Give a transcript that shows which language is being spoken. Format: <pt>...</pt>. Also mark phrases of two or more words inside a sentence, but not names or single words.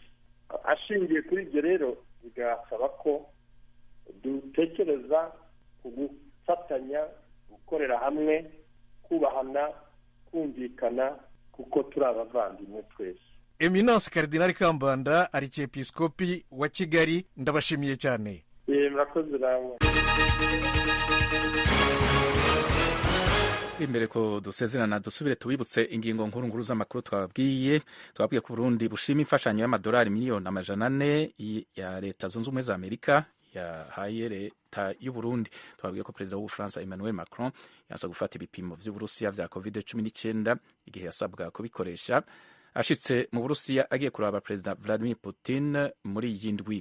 <rw>ashingiye kuri ibyo rero, bigasaba ko dutekereza ku gufatanya, gukorera hamwe, kubahana, kumvikana, kuko turi abavandimwe twese. Eminence Karidinali Kambanda, Arikiepiskopi wa Kigali, ndabashimiye cyane. Murakoze namwe.</rw> <rn>imbere ko dusezerana, dusubire tubibutse ingingo nkuru z'amakuru twabwiye ko Burundi bushima imfashanyo y'amadolari miliyoni 400 ya leta zunze ubumwe za Amerika yahaye leta y'u Burundi. Twabwiye ko perezida w'Ubufaransa Emmanuel Macron yasa gufata ibipimo vy'Uburusiya vya COVID-19 igihe yasabwa kubikoresha ashitse mu Burusiya agiye kuraba perezida Vladimir Putin muri iyi ndwi.</rn>